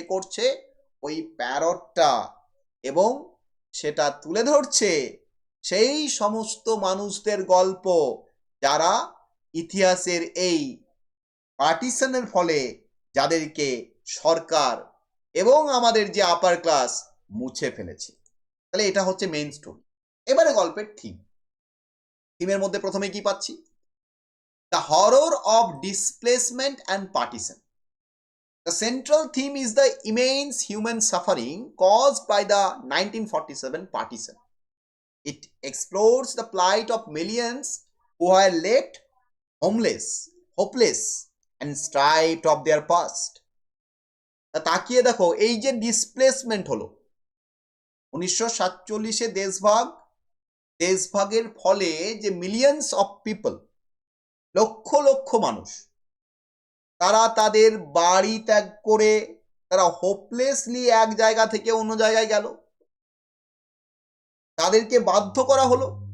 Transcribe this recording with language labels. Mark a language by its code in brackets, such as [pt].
[bn] করছে ওই প্যারটটা, এবং সেটা তুলে ধরছে সেই সমস্ত মানুষদের গল্প যারা ইতিহাসের এই পার্টিশনের ফলে যাদেরকে সরকার এবং আমাদের যে আপার ক্লাস মুছে ফেলেছে। তাহলে এটা হচ্ছে মেইন স্টোরি। এবারে গল্পের থিমের মধ্যে প্রথমে কি পাচ্ছি? [en] The horror of displacement and partition. The central theme is the immense human suffering caused by the 1947 partition. It explores the plight of millions who were left homeless, hopeless, and stripped of their past. [bn] তাকিয়ে দেখো, এই যে displacement হলো 1947-এ দেশভাগের ফলে যে [en] millions of people, [bn] lakh lakh মানুষ তারা তাদের বাড়ি ত্যাগ করে তারা হোপলেসলি এক জায়গা থেকে অন্য জায়গায় গেল, তাদেরকে বাধ্য করা হলো।